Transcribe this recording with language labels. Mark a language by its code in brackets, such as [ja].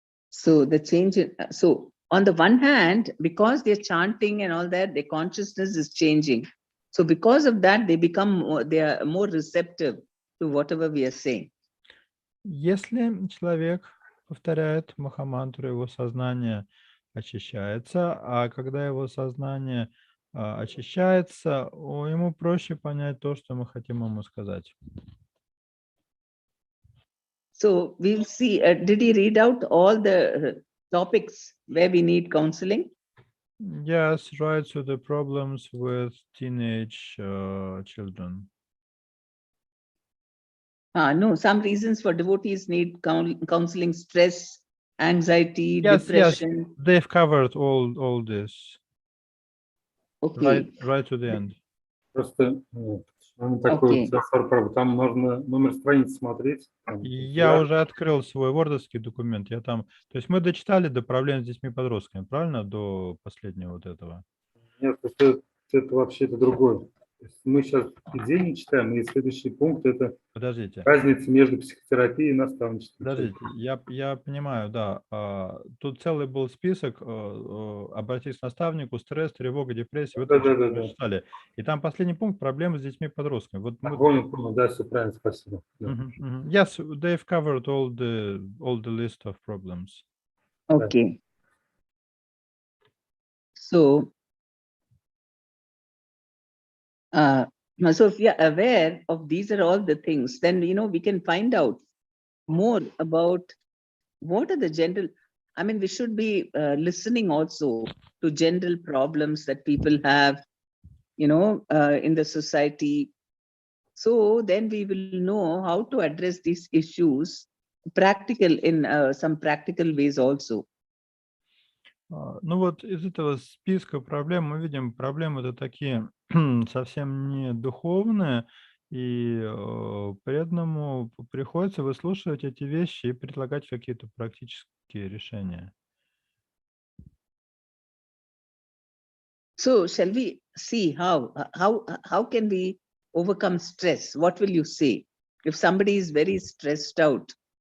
[en] So the change, so on the one hand, because they're chanting and all that, their consciousness is changing. So because of that, they are more receptive to whatever we are saying. [ru] Если человек повторяет махамантру, его сознание очищается, а когда его сознание очищается, ему проще понять то, что мы хотим ему сказать. [en] So we'll see, did he read out all the topics where we need counseling? Yes, right. So the problems with teenage children. No, some reasons for devotees need counseling: stress, anxiety, Yes, depression. yes, they've covered all this. Okay. Right to the end. [ru] Просто такой [en] Okay. [ru] там можно номер страницы смотреть. Я уже открыл свой вордовский документ. То есть мы дочитали до проблем с детьми-подростками, правильно? До последнего вот этого. Нет, это вообще-то другое. Мы сейчас Введение читаем, и следующий пункт – это Подождите. разница между психотерапией и наставничеством. Подождите, я понимаю, да. Тут целый был список, обратись к наставнику, стресс, тревога, депрессия. Вот это мы читали. И там последний пункт – проблемы с детьми-подростками. Вот Понял, да, все правильно, спасибо. [en] Yes, they've covered all the list of problems. Okay. So, so if we are aware of these are all the things, then we can find out more about what are the general. I mean, we should be listening also to general problems that people have, in the society. So then we will know how to address these issues in some practical ways also. [ru] Ну вот из этого списка проблем мы видим, проблемы-то такие совсем не духовные, и преданному приходится выслушивать эти вещи и предлагать какие-то практические решения. [en] So shall we see how can we overcome stress? What will you say if somebody is very stressed out?